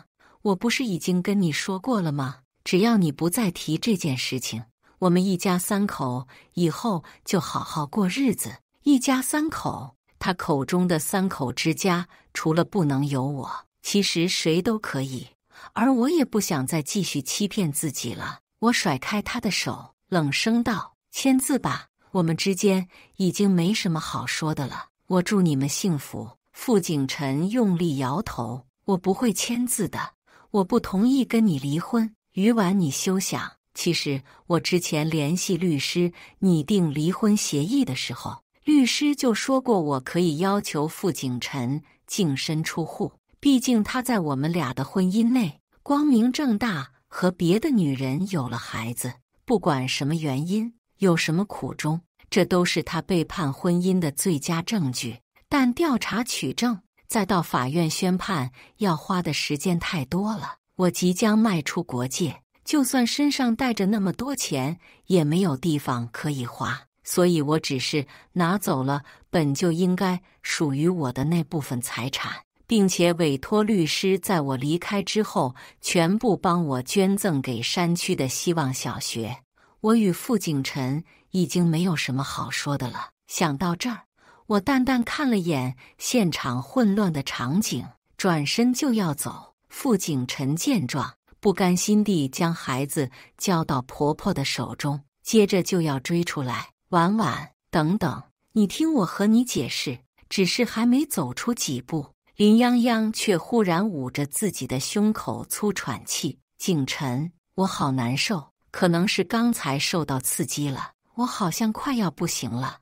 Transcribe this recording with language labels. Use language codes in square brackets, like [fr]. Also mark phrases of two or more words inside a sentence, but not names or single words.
[zh] 我不是已經跟你說過了嗎？只要你不再提這件事情，我們一家3口以後就好好過日子。” 一家3口，他口中的3口之家，除了不能有我，其實誰都可以。而我也不想再繼續欺騙自己了。我甩開他的手，冷聲道：“簽字吧，我們之間已經沒什麼好說的了。我祝你們幸福。” 傅景辰用力搖頭：“我不會簽字的，我不同意跟你離婚。余婉，你休想。其實我之前聯繫律師擬定離婚協議的時候，律師就說過我可以要求傅景辰淨身出戶，畢竟他在我們倆的婚姻內光明正大和別的女人有了孩子，不管什麼原因，有什麼苦衷，這都是他背叛婚姻的最佳證據。但調查取證，再到法院宣判，要花的時間太多了。我即將邁出國界，就算身上帶着那麼多錢，也沒有地方可以花。所以我只是拿走了本就應該屬於我的那部分財產，並且委託律師在我離開之後，全部幫我捐贈給山區的希望小學。我與傅景辰已經沒有什麼好說的了。想到這兒，我淡淡看了眼現場混亂的場景， 轉身就要走。傅景辰見狀，不甘心地將孩子交到婆婆的手中，接着就要追出來。婉婉，等等，你聽我和你解釋。只是還沒走出幾步，林泱泱卻忽然捂着自己的胸口粗喘氣。景辰，我好難受，可能是剛才受到刺激了，我好像快要不行了。